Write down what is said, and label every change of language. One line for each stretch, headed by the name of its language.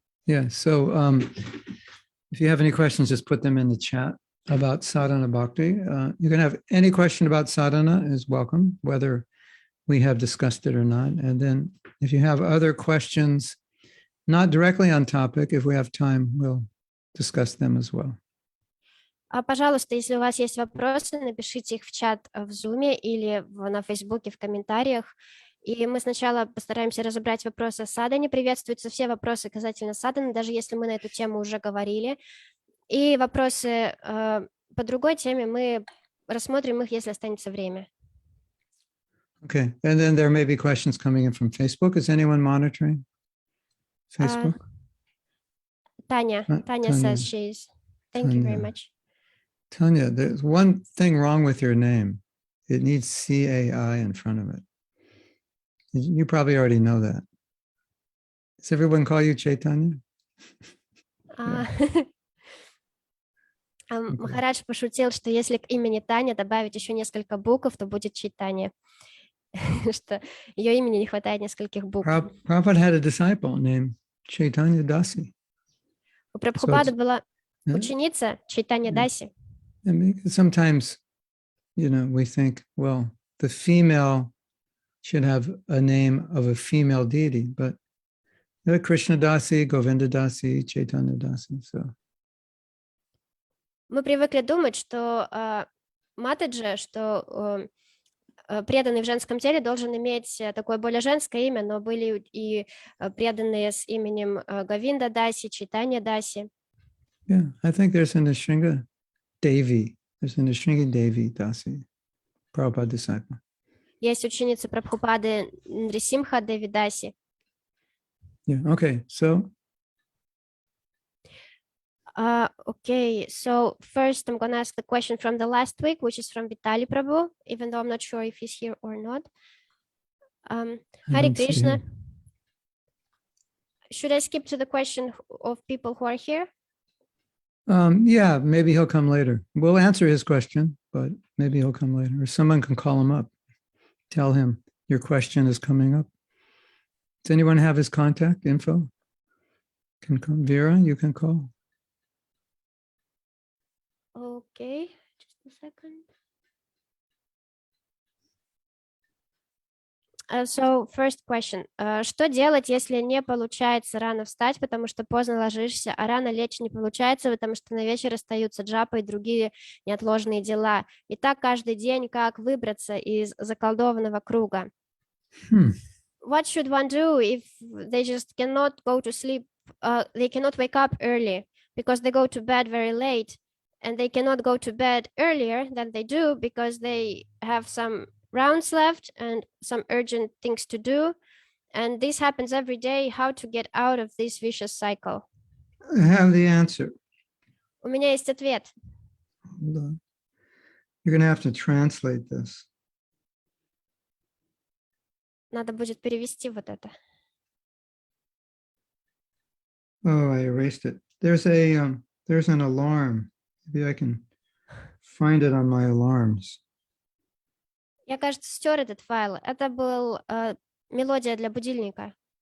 English: Yeah, so if you have any questions, just put them in the chat about sadhana bhakti. You can have any question about sadhana is welcome, whether we have discussed it or not. And then if you have other questions, not directly on topic, if we have time, we'll discuss them as well.
Russian: Пожалуйста, если у вас есть вопросы, напишите их в чат в Zoom или на Фейсбуке в комментариях. И мы сначала постараемся разобрать вопросы о садхане. Приветствуются все вопросы касательно садханы, даже если мы на эту тему уже говорили. И вопросы по другой теме мы рассмотрим их, если останется время.
English: Okay, and then there may be questions coming in from Facebook. Is anyone monitoring Facebook? Tanya Tanya. says she is. Thank you very Tanya. much. Tanya, there's one thing wrong with your name. It needs CAI in front of it. You probably already know that. Does everyone call you Chaitanya?
Russian: Махарадж пошутил, что если к имени Таня добавить еще несколько букв, то будет Чайтанья. Что ее имени не хватает нескольких букв.
English: Prabhupada had a disciple named Chaitanya Dasi.
Russian: У Прабхупады была ученица Чайтанья Даси.
English: Sometimes, we think, well, the female should have a name of a female deity, but Krishna Dasi, Govinda Dasi, Chaitanya Dasi. So.
Russian: Мы привыкли думать, что Матаджи, что преданный в женском теле должен иметь такое более женское имя, но были и преданные с именем Говинда Даси, Чайтанья Даси.
English: Yeah, I think there's an Nrsimha Devi. There's an Nrsimha Devi Dasi, Prabhupada disciple.
Russian: Есть ученица Прабхупады Нрисимха Деви Даси.
English: Yeah, okay, so. Okay, so first I'm going to ask the question from the last week, which is from Vitali Prabhu, even though I'm not sure if he's here or not. Hare Krishna. Should I skip to the question of people who are here? Yeah, maybe he'll come later. We'll answer his question, but maybe he'll come later. Or someone can call him up. Tell him your question is coming up. Does anyone have his contact info? Can come. Vera, you can call. Okay, just a second. So, first question.
Russian: Что делать, если не получается рано встать, потому что поздно ложишься, а рано лечь не получается, потому что на вечер остаются джапа и другие неотложные дела? И так каждый день, как выбраться из заколдованного круга?
English: What should one do if they just cannot go to sleep, they cannot wake up early because they go to bed very late, and they cannot go to bed earlier than they do because they have some rounds left and some urgent things to do, and this happens every day. How to get out of this vicious cycle? I have the answer.
Russian: У меня есть ответ.
English: Hold on. You're going to have to translate this.
Russian: Надо будет перевести вот это.
English: Oh, I erased it. There's an alarm. Maybe I can find it on my alarms.
Russian: Я, кажется, стер этот файл. Это был мелодия для будильника.